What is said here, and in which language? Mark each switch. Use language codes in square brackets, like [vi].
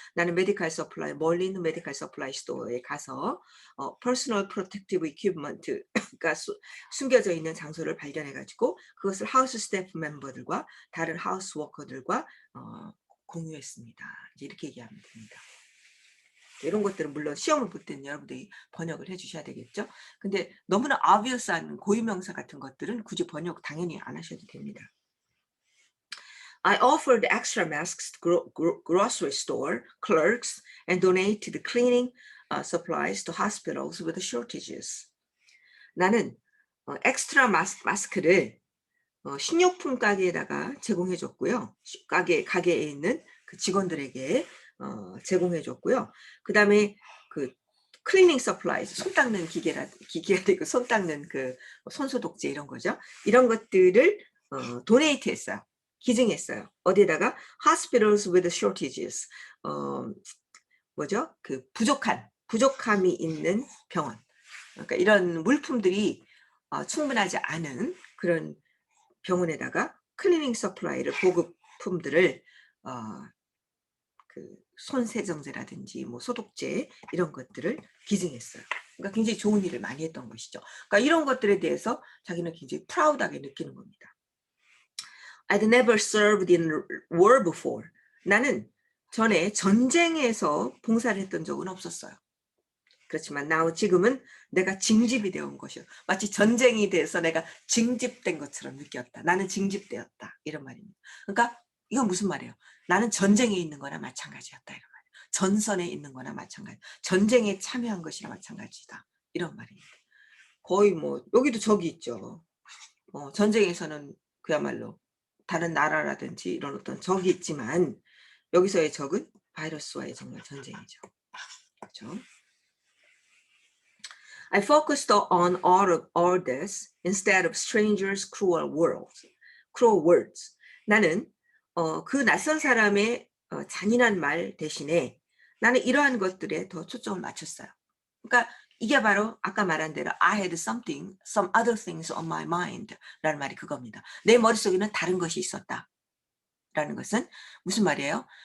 [ko] 나는 메디컬 서플라이, 멀리 있는 메디컬 서플라이 스토어에 가서 [en] personal protective equipment, [ko] 그러니까 숨겨져 있는 장소를 발견해가지고 그것을 하우스 스태프 멤버들과 다른 하우스 워커들과 공유했습니다. 이제 이렇게 얘기하면 됩니다. 이런 것들은 물론 시험을 볼 때는 여러분들이 번역을 해주셔야 되겠죠. 근데 너무나 obvious한 고유명사 같은 것들은 굳이 번역 당연히 안 하셔도 됩니다. [en] I offered extra masks to grocery store clerks and donated cleaning supplies to hospitals with shortages. [ko] 나는 엑스트라 마스크를 식료품 가게에다가 제공해줬고요. 가게에 있는 그 직원들에게 제공해줬고요. 그 다음에 그 클리닝 서플라이, 손 닦는 기계가 되고 손 닦는 그 손소독제 이런 거죠. 이런 것들을 도네이트 했어요. 기증했어요. 어디에다가 [en] hospitals with shortages, [ko] 뭐죠? 그 부족함이 있는 병원. 그러니까 이런 물품들이 충분하지 않은 그런 병원에다가 클리닝 서플라이를 보급품들을 그 손세정제라든지 뭐 소독제 이런 것들을 기증했어요. 그러니까 굉장히 좋은 일을 많이 했던 것이죠. 그러니까 이런 것들에 대해서 자기는 굉장히 프라우드하게 느끼는 겁니다. [en] I'd never served in war before. [ko] 나는 전에 전쟁에서 봉사를 했던 적은 없었어요. 그렇지만 지금은 내가 징집이 되어 온 것이요. 마치 전쟁이 돼서 내가 징집된 것처럼 느꼈다. 나는 징집되었다. 이런 말입니다. 그러니까 이건 무슨 말이에요? 나는 전쟁에 있는 거나 마찬가지였다. 이런 말이에요. 전선에 있는 거나 마찬가지. 전쟁에 참여한 것이나 마찬가지다. 이런 말입니다. 거의 뭐 여기도 적이 있죠. 전쟁에서는 그야말로 다른 나라라든지 이런 어떤 적이 있지만 여기서의 적은 바이러스와의 정말 전쟁이죠. 그렇죠? [en] I focused on all this instead of strangers' cruel words. [ko] 나는 그 낯선 사람의 잔인한 말 대신에 나는 이러한 것들에 더 초점을 맞췄어요. 그러니까 이게 바로 아까 말한 대로 [en] I had some other things on my mind [ko] 라는 말이 그겁니다. 내 머릿속에는 다른 것이 있었다. 라는 것은 무슨 말이에요?